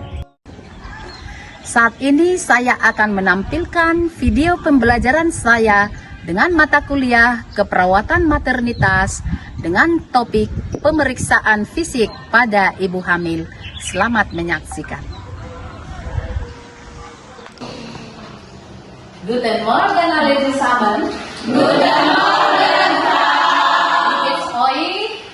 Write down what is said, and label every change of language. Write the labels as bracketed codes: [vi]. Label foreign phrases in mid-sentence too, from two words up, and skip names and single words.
[id] Saat ini saya akan menampilkan video pembelajaran saya dengan mata kuliah keperawatan maternitas dengan topik pemeriksaan fisik pada ibu hamil. Selamat menyaksikan. [de] Guten Morgen alle zusammen. Guten Morgen, Frau. Wie geht's euch?